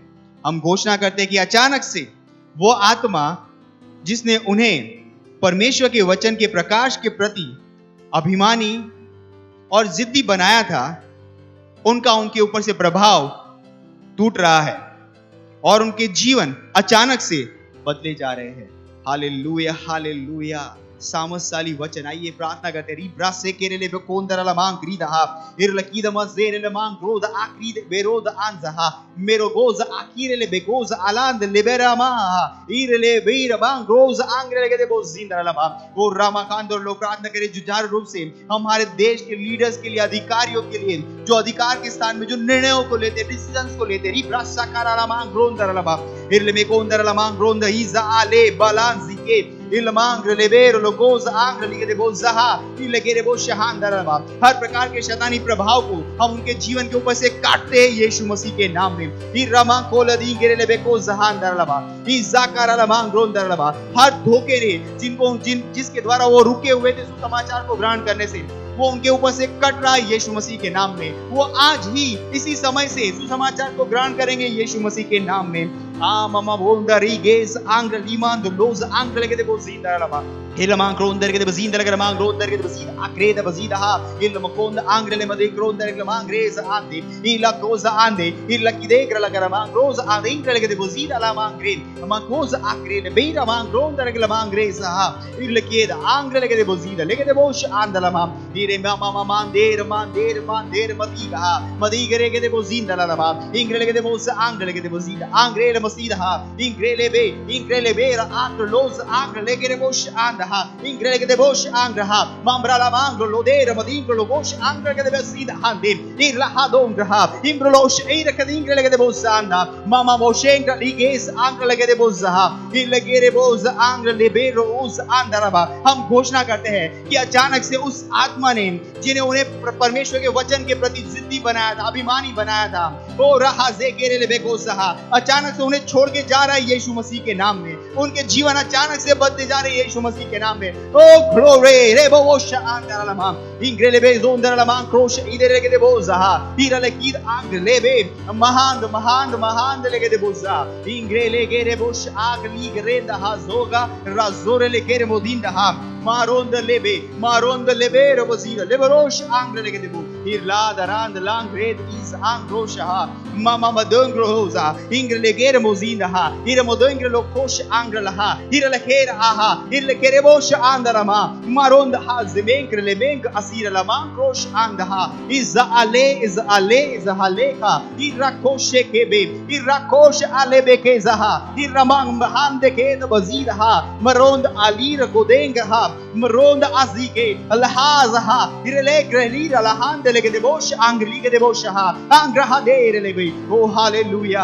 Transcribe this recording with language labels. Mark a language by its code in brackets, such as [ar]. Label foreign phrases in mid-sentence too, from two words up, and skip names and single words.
[hi] हम घोषणा करते हैं कि अचानक से वो आत्मा जिसने उन्हें परमेश्वर के वचन के प्रकाश के प्रति अभिमानी और जिद्दी बनाया था, उनका उनके ऊपर से प्रभाव टूट रहा है और उनके जीवन अचानक से बदले जा रहे हैं। हालेलुया, हालेलुया। सामर्थशाली वचन, आइए प्रार्थना करते हैं। रिब्रा से केरेले बेकोंदरला मांग ग्रीदहा इरलकीद मजेरेले मांग रोद आक्रीद बेरोद आंजहा मेरो गोज आकीरेले बेगोज आलांद लिबेरामा इरले बीर मांग रोज आंग्रेले के बोज जिंदरला मा वो रामाकांदर लोग प्रार्थना करें जुझारू रूप से हमारे देश के लीडर्स के लिए, अधिकारियों के लिए, जो अधिकार के स्थान में जो निर्णयों को लेते, डिसीजंस को लेते। रिब्रा साकाराला मांग रोंदरला मा इरले मेकोंदरला मांग रोंद हिजा आले बालांजी के इलमांग लेबेर लोगोज आंग लिगे बोजहा इलगेरे बो शहांदरवा। हर प्रकार के शैतानी प्रभाव को हम उनके जीवन के ऊपर से काटते हैं यीशु मसीह के नाम में। इरमा कोलदी गेरे लेबे को जहांदरवा इजाकारा मांग रोंदरवा। हर धोखे ने जिसके द्वारा वो रुके हुए थे सुसमाचार को ग्रहण करने से, वो उनके ऊपर से कट रहा है यीशु मसीह के नाम में। वो आज ही इसी समय से सुसमाचार को ग्रहण करेंगे यीशु मसीह के नाम में। मामा बोंदरी गेस आंग लीमान लोज आंग लगे दे बोजीदा लबा इलमांग क्रोंदर के दे बजींदा लगे मांग रोंदर के दे बजीदा आक्रेदा बजीदा हा इलम कोंद आंग ले मदे क्रोंदर के मांग रेज आंदे इला कोज आंदे इला की देग्र लगे मांग रोज आंदे इंग लगे दे बजीदा ला मांग ग्रेन मांग कोज आक्रे दे बेरा मांग रोंदर के मांग रेज हा इला की दा आंग लगे दे बजीदा लगे दे बोश आंदला मां दीरे मामा मांदेर मदीगा मदीगरे के दे बोजीदा ला मा इंग लगे दे बोस आंग लगे दे बजीदा आंग रे मसीदा इंग्रेले बे आंग लोज आंग लेगे रे बोश आंदा ha ingrele de bosh angraha mambra la mangro lodere modingro lo bosh angra de besida handim irla hadongra imbrolos eira que ingrele de bosanda mama moshengra liges angra de bozaha illegere बोझ आंग्र लेबेरो उस आंदरबा। हम घोषणा करते हैं कि अचानक से उस आत्मा ने जिन्हें उन्हें परमेश्वर के वचन के प्रति जिद्दी बनाया था, अभिमानी बनाया था, ओ रहा ज़ेकेरे लेबेकोसहा, अचानक से उन्हें छोड़ के जा रहा है यीशु मसीह के नाम में। उनके जीवन अचानक से बदले जा रहे हैं यीशु मसीह के नाम में। ओ ग्लोरी रेबोश आंदरलमा इंग्रे लेबे जोंदरलमा क्रोश इधर के देबोजहा इरले कीद आंग लेबे महान महान महान लेके देबोजा इंग्रे लेके देबोश आग लीग रेंदा zoga razore le kere modinda ha maronda lebe robozira leberosh angre le gebu irla darand lang red is angrosha ha mama madongro hoza ingre le kere mozinda ha ira modongre lo kosh angre la ha ira le kere aha ira le kere bosh andarama maronda ha zemenkre le menk asira la mankrosh anda ha is ale ka ira koshe kebe ira kosh alebe ke zaha ira mang bahande ke वजीर हा मरोंद आलीर गोदेंग हा मरोंद आजीके अल्लाह हा इरले ग्रेलीर अल्लाहान दे लेके देबोश आंगली के देबोश हा आंग्रहा दे रे ले ओ हालेलुया।